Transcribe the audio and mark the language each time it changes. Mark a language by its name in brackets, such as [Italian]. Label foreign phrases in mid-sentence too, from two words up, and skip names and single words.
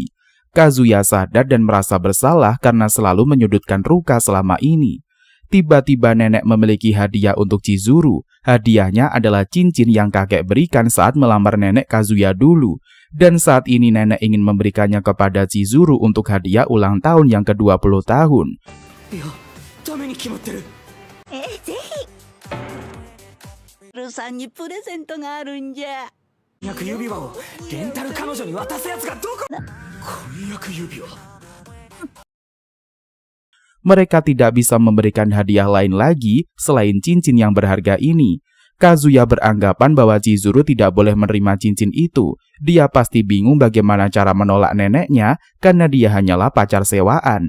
[Indonesian] Kazuya sadar dan merasa bersalah karena selalu menyudutkan Ruka selama ini. Tiba-tiba nenek memiliki hadiah untuk Chizuru. Hadiahnya adalah cincin yang kakek berikan saat melamar nenek Kazuya dulu. Dan saat ini nenek ingin memberikannya kepada Chizuru untuk hadiah ulang tahun yang ke-20 tahun. [Japanese] いやダメに決まってる。ぜひルさんにプレゼントがあるんじゃ。婚約指輪をレンタル彼女に渡すやつがどこ。婚約指輪。 [Indonesian] Mereka tidak bisa memberikan hadiah lain lagi selain cincin yang berharga ini. Kazuya beranggapan bahwa Chizuru tidak boleh menerima cincin itu. Dia pasti bingung bagaimana cara menolak neneknya karena dia hanyalah pacar sewaan.